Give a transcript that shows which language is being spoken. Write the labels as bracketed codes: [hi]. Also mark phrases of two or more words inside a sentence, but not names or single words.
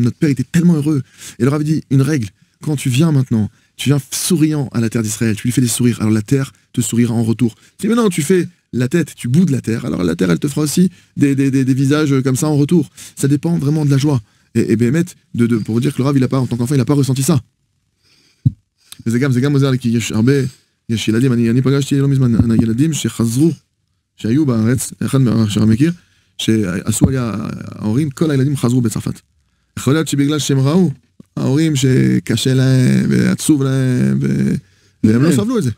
[fr] Notre père était tellement heureux. Et le Rav dit, une règle, quand tu viens maintenant, tu viens souriant à la terre d'Israël, tu lui fais des sourires, alors la terre te sourira en retour. Si maintenant tu fais la tête, tu boudes la terre, alors la terre elle te fera aussi des visages comme ça en retour. Ça dépend vraiment de la joie. Et Béhémet, pour vous dire que le Rav, il a pas, en tant qu'enfant, il n'a pas ressenti ça. [he] זה גם עוזר לי, כי יש הרבה, יש ילדים, אני פגשתי לא מזמן ילדים שחזרו, שהיו בארץ, אחד מהשאר מכיר, שעשו עליה, ההורים, כל הילדים חזרו בצרפת. יכול להיות שבגלל שהם ראו, ההורים שקשה להם ועצוב להם, והם לא סבלו את זה.